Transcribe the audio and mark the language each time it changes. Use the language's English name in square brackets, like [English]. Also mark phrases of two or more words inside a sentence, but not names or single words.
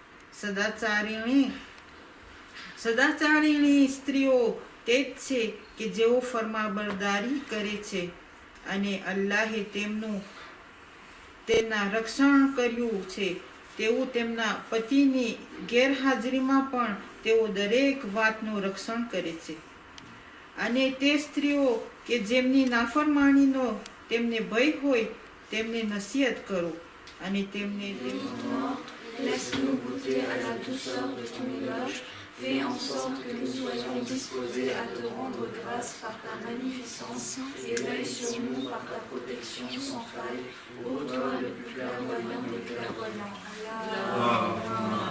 [Gujarati] સદાચારીણી સ્ત્રીઓ તે જ છે કે જેઓ ફરમાબરદારી કરે છે અને અલ્લાહે તેમના રક્ષણ કર્યું છે. તેવું તેમના પતિની ગેરહાજરીમાં પણ તેઓ દરેક વાતનું રક્ષણ કરે છે. અને તે સ્ત્રીઓ કે જેમની નાફરમાણીનો તેમને ભય હોય તેમને નસીહત કરો અને તેમને [French] Laisse-nous goûter à la douceur de ton éloge. Fais en sorte que nous soyons disposés à te rendre grâce par ta magnificence et veille sur nous par ta protection sans faille. Ô toi le plus clairvoyant des clairvoyants.